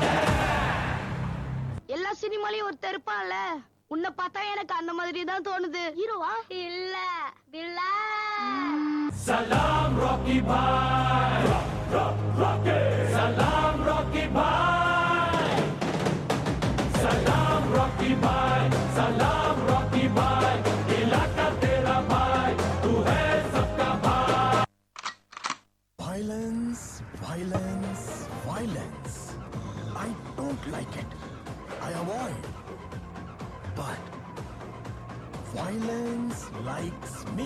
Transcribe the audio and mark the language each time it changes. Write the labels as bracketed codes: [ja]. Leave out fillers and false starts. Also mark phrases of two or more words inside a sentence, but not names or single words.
[ta] எல்லா சினிமாலையும் ஒருத்தர் இருப்பான்ல, உன்னை பார்த்தா எனக்கு அந்த மாதிரி தான் தோணுது. ஹீரோவா? இல்ல, வில்லன். சலாம் ராக்கி பாய், ராக்கி. சலாம் ராக்கி பாய், சலாம் ராக்கி பாய், சலாம் ராக்கி பாய். [hi] इलाका तेरा भाई, तू है सबका भाई. [en] Violence, violence, violence. I don't like it. I avoid. But violence likes me.